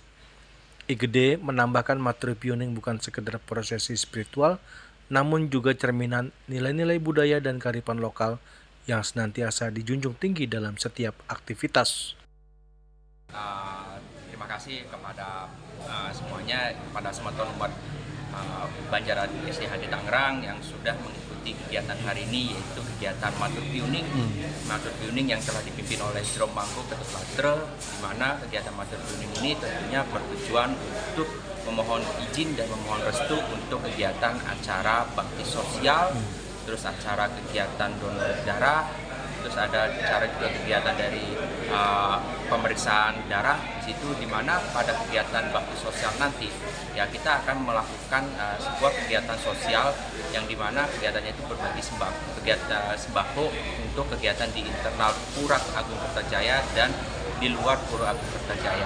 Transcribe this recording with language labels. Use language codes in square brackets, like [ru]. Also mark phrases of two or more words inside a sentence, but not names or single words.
[id] Igede menambahkan Matur Piuning bukan sekedar prosesi spiritual, namun juga cerminan nilai-nilai budaya dan kearifan lokal yang senantiasa dijunjung tinggi dalam setiap aktivitas. Terima kasih kepada semuanya, kepada semeton umat Banjaran SDHD Tangerang yang sudah mengikuti kegiatan hari ini, yaitu kegiatan Matur Piuning. Matur Piuning yang telah dipimpin oleh Jrom Mangko Ketut Latre, di mana kegiatan Matur Piuning ini tentunya bertujuan untuk memohon izin dan memohon restu untuk kegiatan acara bakti sosial, terus acara kegiatan donor darah, terus ada acara juga kegiatan dari pemeriksaan darah di situ, di mana pada kegiatan bakti sosial nanti ya kita akan melakukan sebuah kegiatan sosial yang dimana kegiatannya itu berbagi sembako untuk kegiatan di internal Pura Agung Kertajaya dan di luar Pura Agung Kertajaya.